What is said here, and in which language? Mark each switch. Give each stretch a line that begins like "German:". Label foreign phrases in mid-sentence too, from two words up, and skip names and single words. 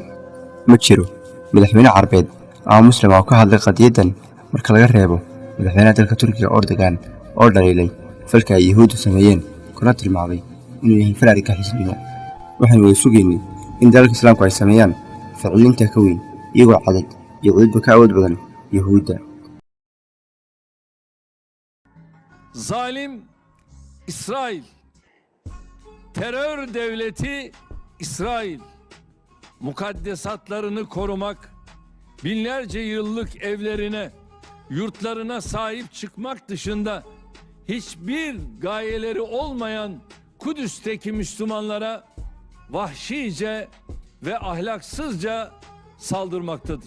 Somali: ma jiro madaxweyne Carbeed ama muslim oo ka hadlay qadiyaddan marka laga reebo madaxweynaha dalka Turkiga Erdogan oo dhaliilay falka ay Yahuuddu sameeyeen kuna tilmaamay inuu yahay fal argagixisnimo. waxaynu wada sugaynay in dalalka Islaamku ay sameeyaan ficillinta ka weyn iyagoo cadad iyo cudurba ka awood badan Yahuudda.
Turkish: Zalim İsrail, terör devleti İsrail, mukaddesatlarını korumak, binlerce yıllık evlerine, yurtlarına sahip çıkmak dışında hiçbir gayeleri olmayan Kudüs'teki Müslümanlara vahşice ve ahlaksızca saldırmaktadır.